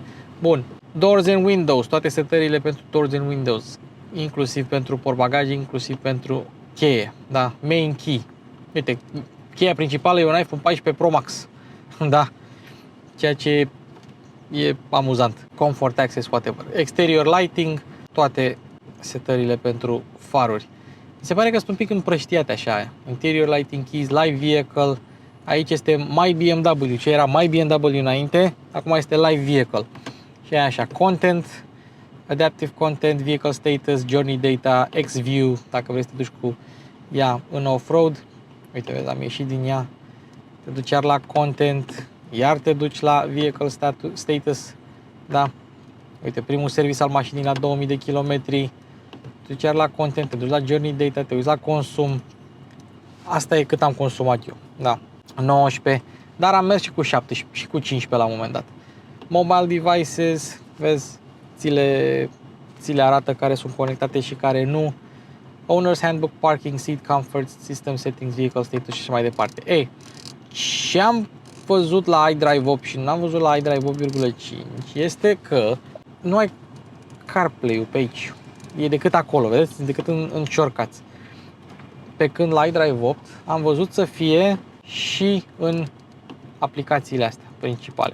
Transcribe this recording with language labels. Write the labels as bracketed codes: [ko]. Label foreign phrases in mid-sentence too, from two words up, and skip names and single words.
[ro] Bun, [en] Doors and Windows, [ro] toate setările pentru [en] Doors and Windows, [ro] inclusiv pentru portbagaj, inclusiv pentru cheie, da, [en] Main Key. [ro] Uite, cheia principală e un iPhone 14 Pro Max, da, ceea ce e amuzant. [en] Comfort Access, whatever. Exterior Lighting, [ro] toate setările pentru faruri. Mi se pare că sunt un pic împrăștiate așa. [en] Interior Lighting Keys, Live Vehicle. [ro] Aici este My BMW, ce era My BMW înainte, acum este [en] Live Vehicle. [ro] Și așa, [en] Content, Adaptive Content, Vehicle Status, Journey Data, X-View, [ro] dacă vrei să te duci cu ea în off-road. Uite, vezi, am ieșit din ea. Te duci iar la Content, iar te duci la [en] Vehicle Status, [ro] da. Uite, primul service al mașinii la 2000 de kilometri. Te duci iar la Content, te duci la [en] Journey Data, [ro] te uiți la consum. Asta e cât am consumat eu, da. 19, dar am mers și cu 17 și cu 15 la un moment dat. [en] Mobile devices, [ro] vezi, ți le arată care sunt conectate și care nu. [en] Owner's Handbook, Parking, Seat Comfort, System Settings, Vehicle Status [ro] și așa mai departe. Ei, ce am văzut la iDrive 8 și n-am văzut la iDrive 8.5 este că nu ai CarPlay-ul pe aici. E decât acolo, vedeți? Decât în shortcuts. Pe când la iDrive 8 am văzut să fie și în aplicațiile astea principale.